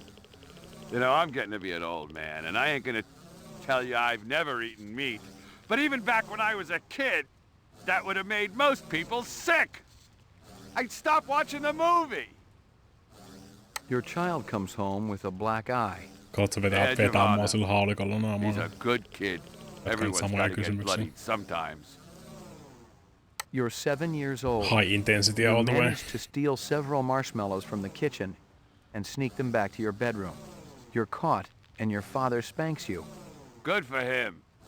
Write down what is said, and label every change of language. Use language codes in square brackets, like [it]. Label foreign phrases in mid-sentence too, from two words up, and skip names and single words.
[en] You know, I'm getting to be an old man, and I ain't gonna tell you I've never eaten meat. But even back when I was a kid, that would have made most people sick. I'd stop watching the movie. Your child comes home with a black eye. [fi] Katso vetää mua sillä haulikolla naamaan. [en] He's a good kid. Everyone's got to get bloodied sometimes. You're 7 years old. High intensity You all the way. managed to steal several marshmallows from the kitchen and sneak them back to your bedroom. You're caught, and your father spanks you. Good for him.